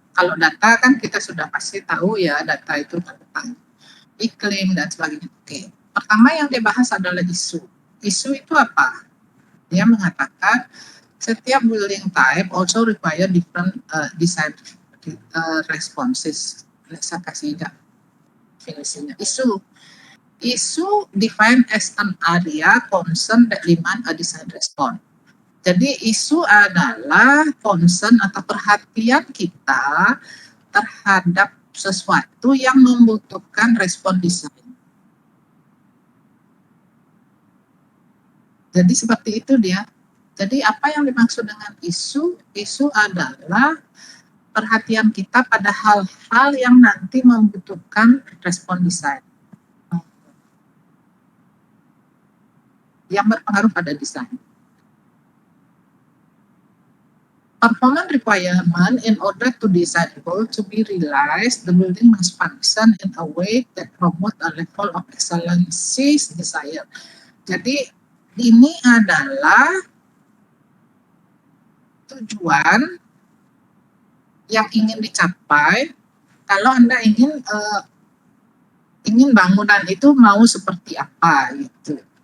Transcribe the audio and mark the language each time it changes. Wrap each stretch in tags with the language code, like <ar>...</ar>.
<id>Kalau data kan kita sudah pasti tahu ya, data itu tentang iklim dan sebagainya. Oke. Pertama yang dibahas adalah isu. Isu itu apa?</id> <en>Dia mengatakan setiap building type also require different design responses.</en> <id>Saya kasih definisinya.</id> <en>Isu defined as an area concern that demand a design response.</en> <id>Jadi isu adalah concern atau perhatian kita terhadap sesuatu yang membutuhkan respon desain. Jadi seperti itu dia. Jadi apa yang dimaksud dengan isu? Isu adalah perhatian kita pada hal-hal yang nanti membutuhkan respon desain. Yang berpengaruh pada desain.</id> <en>Performance requirement in order to design goal to be realized, the building must function in a way that promote a level of excellence desired.</en> <id>Jadi ini adalah tujuan yang ingin dicapai kalau Anda ingin bangunan itu mau seperti apa gitu.</id>